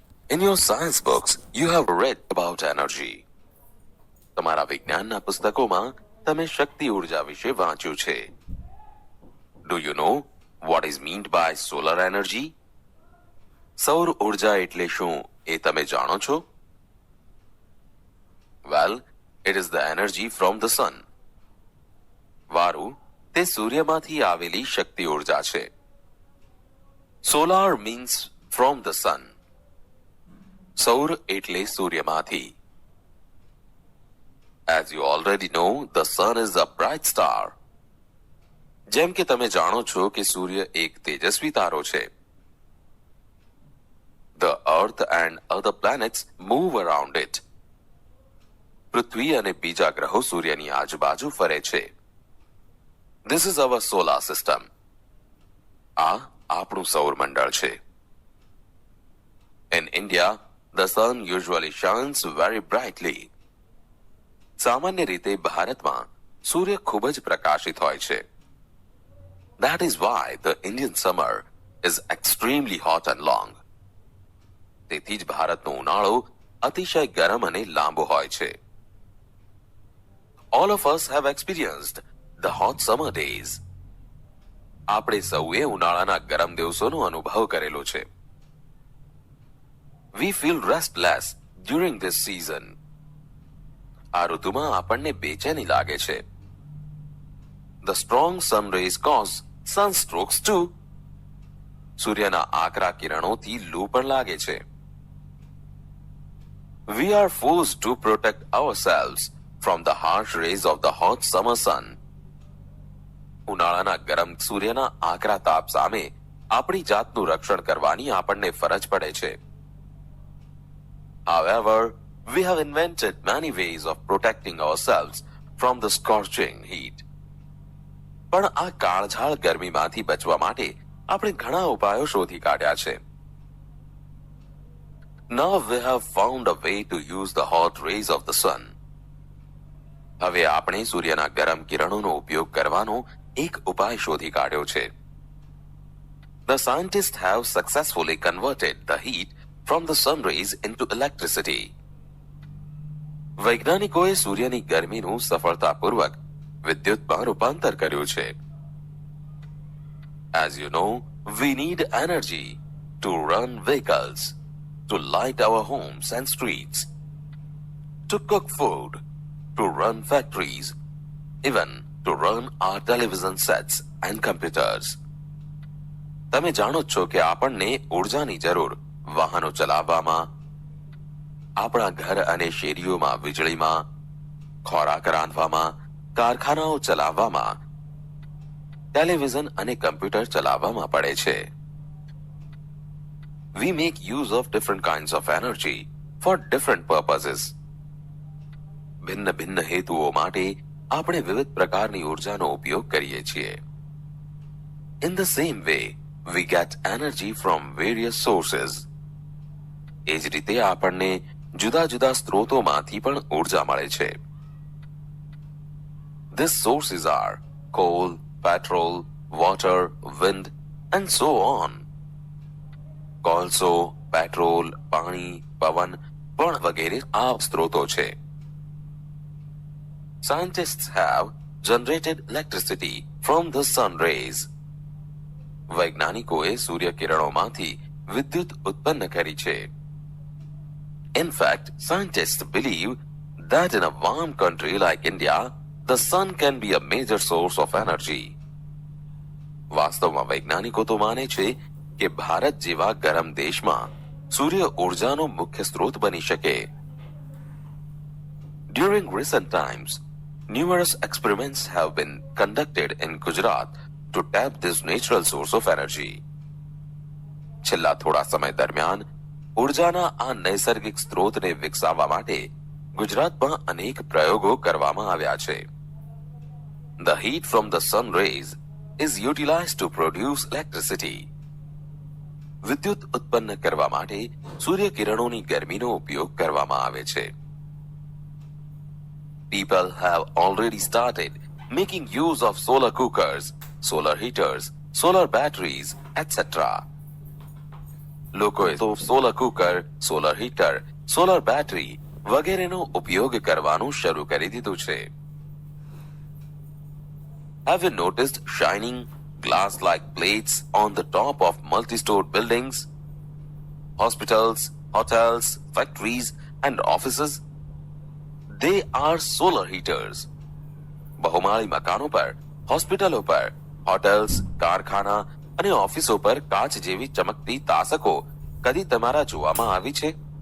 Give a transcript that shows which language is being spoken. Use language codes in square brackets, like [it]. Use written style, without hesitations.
[en] In your science books, you have read about energy. [gu] તમારા વિજ્ઞાનના પુસ્તકોમાં તમે શક્તિ ઉર્જા વિશે વાંચ્યું છે. [en] Do you know what is meant by solar energy? [gu] સૌર ઉર્જા એટલે શું એ તમે જાણો છો? [en] Well, it is the energy from the sun. [gu] વારું, તે સૂર્યમાંથી આવેલી શક્તિ ઉર્જા છે. [en] Solar means from the sun. [gu] સૌર એટલે સૂર્યમાંથી. [en] As you already know, the sun is a bright star. [gu] જેમ કે તમે જાણો છો કે સૂર્ય એક તેજસ્વી તારો છે. [en] The earth and other planets move around it. [gu] પૃથ્વી અને બીજા ગ્રહો સૂર્યની આજુબાજુ ફરે છે. [en] This is our solar system. [gu] આ આપણું સૌરમંડળ છે. [en] In India, the sun usually shines very brightly. [gu] સામાન્ય રીતે ભારતમાં સૂર્ય ખૂબ જ પ્રકાશિત હોય છે. [en] That is why the Indian summer is extremely hot and long. [gu] તેથી જ ભારતનો ઉનાળો અતિશય ગરમ અને લાંબો હોય છે. [en] All of us have experienced the hot summer days. [gu] આપણે સૌએ ઉનાળાના ગરમ દિવસોનો અનુભવ કરેલો છે. [en] We feel restless during this season. [gu] આ ઋતુમાં આપણને બેચેની લાગે છે. [en] The strong sun rays cause sunstrokes too. [gu] સૂર્યના આકરા કિરણોથી લૂ પણ લાગે છે. [en] We are forced to protect ourselves from the harsh rays of the hot summer sun. [gu] ઉનાળાના ગરમ સૂર્યના આકરા તાપ સામે આપણી જાતનું રક્ષણ કરવાની આપણને ફરજ પડે છે. [en] However, we have invented many ways of protecting ourselves from the scorching heat. [gu] પણ આ કાળઝાળ ગરમીમાંથી બચવા માટે આપણે ઘણા ઉપાયો શોધી કાઢ્યા છે. [en] Now we have found a way to use the hot rays of the sun. [gu] હવે આપણે સૂર્યના ગરમ કિરણોનો ઉપયોગ કરવાનો એક ઉપાય શોધી કાઢ્યો છે. [en] The scientists have successfully converted the heat from the sun rays into electricity. [gu] વૈજ્ઞાનિકોએ સૂર્યની ગરમીનું સફળતાપૂર્વક વિદ્યુતમાં રૂપાંતર કર્યું છે. [en] As you know, we need energy to run vehicles, to light our homes and streets, to cook food, to run factories, even to run our television sets and computers. [gu] તમે જાણો છો કે આપણને ઉર્જાની જરૂર વાહનો ચલાવવામાં, આપણા ઘર અને શેરીઓમાં વીજળીમાં, ખોરાક રાંધવામાં, કારખાનાઓ ચલાવવામાં, ટેલિવિઝન અને કમ્પ્યુટર ચલાવવામાં પડે છે. [en] We make use of different kinds of energy for different purposes. [gu] ભિન્ન ભિન્ન હેતુઓ માટે આપણે વિવિધ પ્રકારની ઉર્જાનો ઉપયોગ કરીએ છીએ. [en] In the same way, we get energy from various sources. [gu] એ જ રીતે આપણને જુદા જુદા સ્ત્રોતોમાંથી પણ ઉર્જા મળે છે. [en] These sources are coal, petrol, water, wind, and so on. [gu] કોલસો, પેટ્રોલ, પાણી, પવન પણ વગેરે આ સ્ત્રોતો છે. [en] Scientists have generated electricity from the sun rays. [gu] વૈજ્ઞાનિકોએ સૂર્યકિરણોમાંથી વિદ્યુત ઉત્પન્ન કરી છે. [en] In fact, scientists believe that in a warm country like India, the sun can be a major source of energy. [gu] વાસ્તવમાં વૈજ્ઞાનિકો તો માને છે કે ભારત જેવા ગરમ દેશમાં સૂર્ય ઉર્જાનો મુખ્ય સ્ત્રોત બની શકે. [en] During recent times, numerous experiments have been conducted in Gujarat to tap this natural source of energy. [gu] છેલ્લા થોડા સમય દરમિયાન ઉર્જાના આ નૈસર્ગિક સ્ત્રોતને વિકસાવવા માટે ગુજરાતમાં અનેક પ્રયોગો કરવામાં આવ્યા છે. [en] The heat from the sun rays is utilized to produce electricity. [gu] વિદ્યુત ઉત્પન્ન કરવા માટે સૂર્ય કિરણોની ગરમીનો ઉપયોગ કરવામાં આવે છે. [en] People have already started making use of solar cookers, solar heaters, solar batteries, etc. [gu] લોકોએ તો solar cooker, solar heater, solar battery વગેરેનો ઉપયોગ કરવાનું શરૂ કરી દીધું છે. [en] Have you noticed shining glass-like plates on the top of multi-stored buildings, hospitals, hotels, factories, and offices? They are solar heaters. [gu] બહુમાળી મકાનો પર, હોસ્પિટલો પર, હોટેલ્સ, કારખાના અને ઓફિસો પર કાચ જેવી ચમકતી તાસકો કદી તમારા જોવામાં આવી છે?